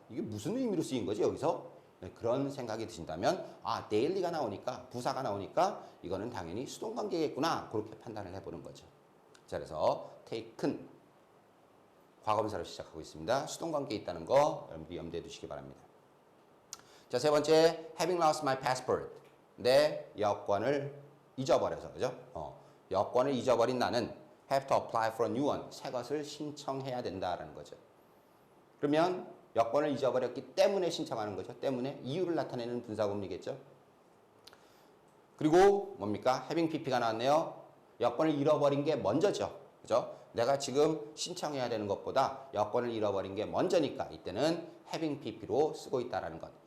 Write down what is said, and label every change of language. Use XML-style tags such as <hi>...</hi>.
<ko>이게 무슨 의미로 쓰인 거지 여기서? 그런 생각이 드신다면 daily가 나오니까 부사가 나오니까 이거는 당연히 수동관계겠구나. 그렇게 판단을 해보는 거죠. 자, 그래서 taken 과거분사로 시작하고 있습니다. 수동관계에 있다는 거 여러분들이 염두에 두시기 바랍니다.</ko> <en>자,</en> <ko>세 번째,</ko> <en>having lost my passport.</en> <ko>내 여권을 잊어버려서, 그죠? 여권을 잊어버린 나는</ko> <en>have to apply for a new one.</en> <ko>새 것을 신청해야 된다라는 거죠. 그러면 여권을 잊어버렸기 때문에 신청하는 거죠. 때문에 이유를 나타내는 분사구문이겠죠. 그리고 뭡니까? having pp가 나왔네요. 여권을 잃어버린 게 먼저죠. 그죠? 내가 지금 신청해야 되는 것보다 여권을 잃어버린 게 먼저니까 이때는 having pp로 쓰고 있다라는 것.</ko>